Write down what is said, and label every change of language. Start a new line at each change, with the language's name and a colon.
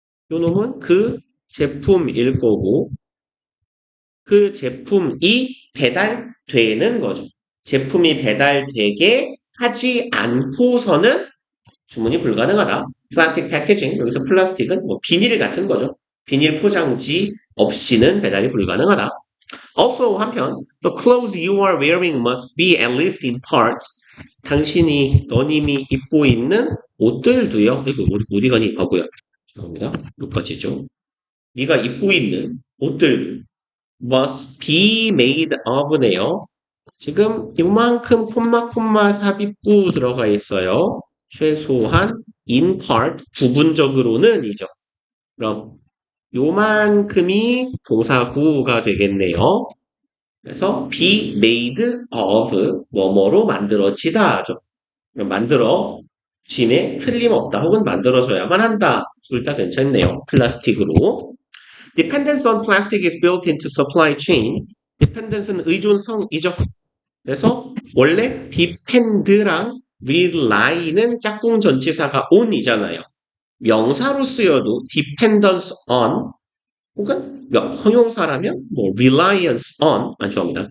Korean: 요 놈은 그 제품일 거고 그 제품이 배달되는 거죠. 제품이 배달되게 하지 않고서는 주문이 불가능하다. 플라스틱 패키징, 여기서 플라스틱은 뭐 비닐 같은 거죠. 비닐 포장지 없이는 배달이 불가능하다.
English: Also,
Korean: 한편,
English: the clothes you are wearing must be at least in part.
Korean: 당신이, 너님이 입고 있는 옷들도요. 이거 어디 가니? 바보야. 죄송합니다. 여기까지죠. 네가 입고 있는 옷들
English: must be made of
Korean: 네요. 지금 이만큼 콤마 삽입부 들어가 있어요. 최소한
English: in part
Korean: 부분적으로는 이죠. 그럼 요만큼이 동사구가 되겠네요. 그래서
English: be made of
Korean: 뭐뭐로 만들어지다죠. 그럼 만들어짐에 틀림없다 혹은 만들어져야만 한다. 둘 다 괜찮네요. 플라스틱으로.
English: Dependence on plastic is built into supply chain.
Korean: Dependence는 의존성이죠. 그래서 원래 depend랑 rely는 짝꿍 전치사가 on이잖아요. 명사로 쓰여도 dependence on 혹은 형용사라면 뭐 reliance on 죄송합니다.